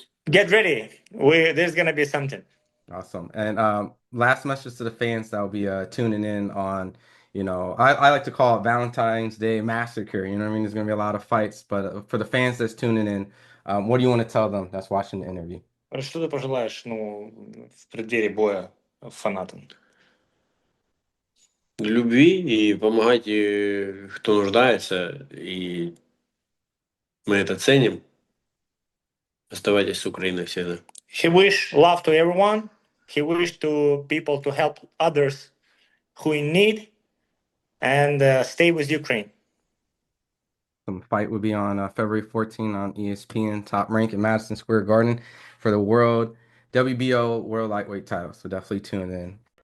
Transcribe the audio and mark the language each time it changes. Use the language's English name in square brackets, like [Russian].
[English] Get ready. There's gonna be something. Awesome. And last message to the fans that will be tuning in on, I like to call it Valentine's Day Massacre. You know what I mean? There's gonna be a lot of fights, but for the fans that's tuning in, what do you want to tell them that's watching the interview? [Russian] Что ты пожелаешь, в преддверии боя фанатам? Любви и помогайте, кто нуждается, и мы это ценим. Оставайтесь с Украиной всегда. [English] He wish love to everyone. He wish to people to help others who in need, and stay with Ukraine. Some fight will be on February 14 on ESPN, Top Rank in Madison Square Garden for the WBO World Lightweight title. So definitely tune in.